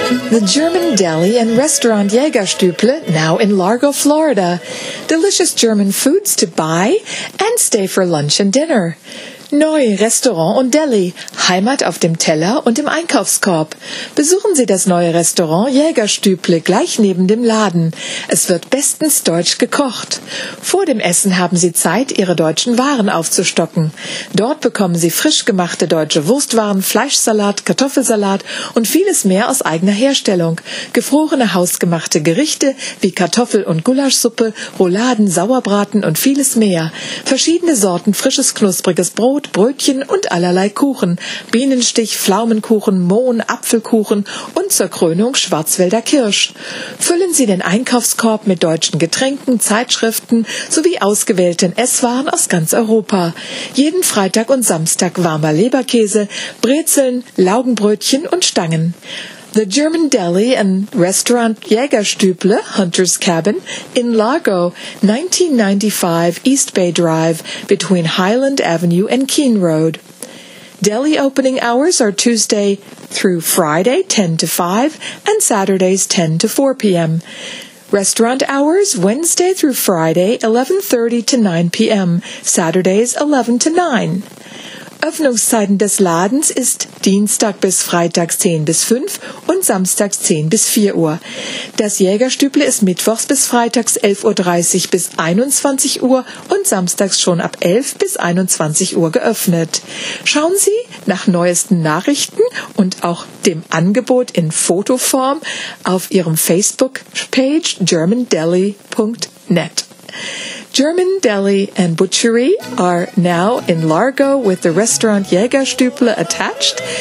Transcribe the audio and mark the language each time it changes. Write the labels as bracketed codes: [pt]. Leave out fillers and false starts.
[en] The German deli and restaurant Jägerstüble, now in Largo, Florida. Delicious German foods to buy and stay for lunch and dinner. [de] Neu Restaurant und Deli, Heimat auf dem Teller und im Einkaufskorb. Besuchen Sie das neue Restaurant Jägerstüble gleich neben dem Laden. Es wird bestens deutsch gekocht. Vor dem Essen haben Sie Zeit, Ihre deutschen Waren aufzustocken. Dort bekommen Sie frisch gemachte deutsche Wurstwaren, Fleischsalat, Kartoffelsalat und vieles mehr aus eigener Herstellung. Gefrorene hausgemachte Gerichte wie Kartoffel- und Gulaschsuppe, Rouladen, Sauerbraten und vieles mehr. Verschiedene Sorten frisches, knuspriges Brot, Brötchen und allerlei Kuchen. Bienenstich, Pflaumenkuchen, Mohn, Apfelkuchen und zur Krönung Schwarzwälder Kirsch. Füllen Sie den Einkaufskorb mit deutschen Getränken, Zeitschriften sowie ausgewählten Esswaren aus ganz Europa. Jeden Freitag und Samstag warmer Leberkäse, Brezeln, Laugenbrötchen und Stangen. [en] The German Deli and Restaurant Jägerstüble, Hunter's Cabin, in Largo, 1995 East Bay Drive, between Highland Avenue and Keene Road. Deli opening hours are Tuesday through Friday, 10 to 5, and Saturdays, 10 to 4 p.m. Restaurant hours, Wednesday through Friday, 11:30 to 9 p.m., Saturdays, 11 to 9. [de] Öffnungszeiten des Ladens ist Dienstag bis Freitag 10 bis 5 und Samstags 10 bis 4 Uhr. Das Jägerstüble ist mittwochs bis freitags 11.30 Uhr bis 21 Uhr und samstags schon ab 11 bis 21 Uhr geöffnet. Schauen Sie nach neuesten Nachrichten und auch dem Angebot in Fotoform auf Ihrem Facebook-Page germandeli.net. [en] German Deli and Butchery are now in Largo with the restaurant Jägerstüble attached.